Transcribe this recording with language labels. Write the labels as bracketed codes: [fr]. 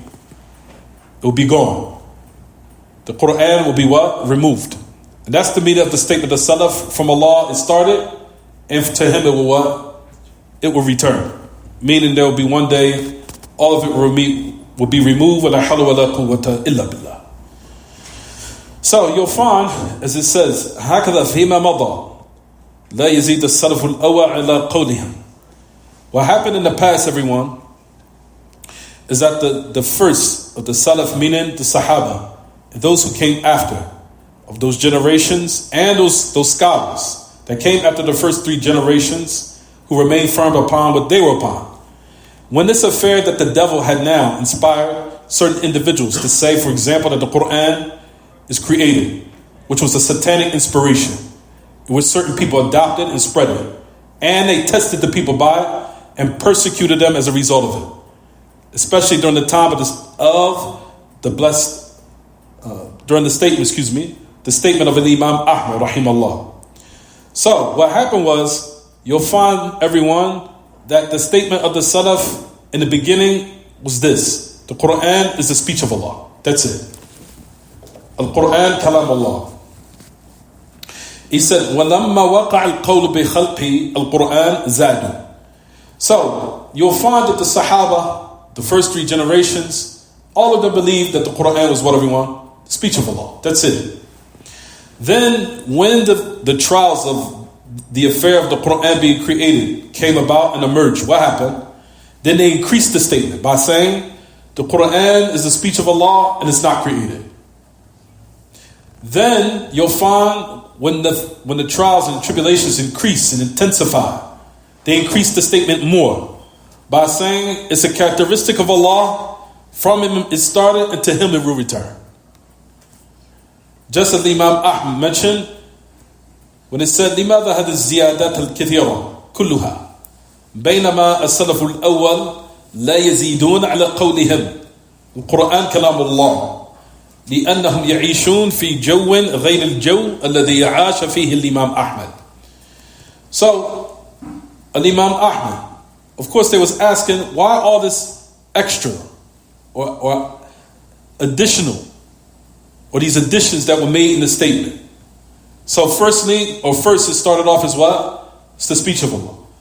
[en] It will be gone. The Quran will be what? Removed. And that's the meaning of the statement of the Salaf. From Allah it started, and to Him it will what? It will return. Meaning there will be one day, all of it will be removed. [ar] وَلَا حَوْلَ وَلَا قُوَّةَ إِلَّا بِاللَّهِ. [en] So you'll find, as it says, [ar] هَكَذَا فِيمَا مَضَى لَا يَزِيدَ السَّلَفُ الْأَوَّى عَلَى قَوْلِهِمْ. [en] What happened in the past, everyone, is that the first of the Salaf, meaning the Sahaba, and those who came after, of those generations, and those scholars that came after the first three generations, who remained firm upon what they were upon. When this affair that the devil had now inspired certain individuals to say, for example, that the Quran is created, which was a satanic inspiration, which certain people adopted and spread it. And they tested the people by it and persecuted them as a result of it. Especially during the time of the blessed, during the statement, the statement of Imam Ahmad, rahimahullah. So what happened was, you'll find everyone that the statement of the Salaf in the beginning was this: the Quran is the speech of Allah. That's it. Al-Quran kalam Allah. He said, [ar] وَلَمَّا وَقَعَ الْقَوْلُ بِخَلْقِ الْقُرْآنِ زَادُوا. [en] So you'll find that the Sahaba, the first three generations, all of them believed that the Quran was what everyone? The speech of Allah. That's it. Then when the trials of the affair of the Quran being created came about and emerged, what happened? Then they increased the statement by saying the Quran is the speech of Allah and it's not created. Then you'll find when the trials and tribulations increase and intensify, they increase the statement more by saying it's a characteristic of Allah. From Him it started and to Him it will return. Just as Imam Ahmad mentioned when it said [ar] لماذا هذه الزيادات الكثيرة كلها بينما السلف الأول لا يزيدون على قولهم القرآن كلام الله لأنهم يعيشون في جو غير الجو الذي عاش فيه الإمام أحمد. [en] So Imam Ahmad, of course they was asking, why all this extra or additional, or these additions that were made in the statement? So first it started off as what? It's the speech of Allah.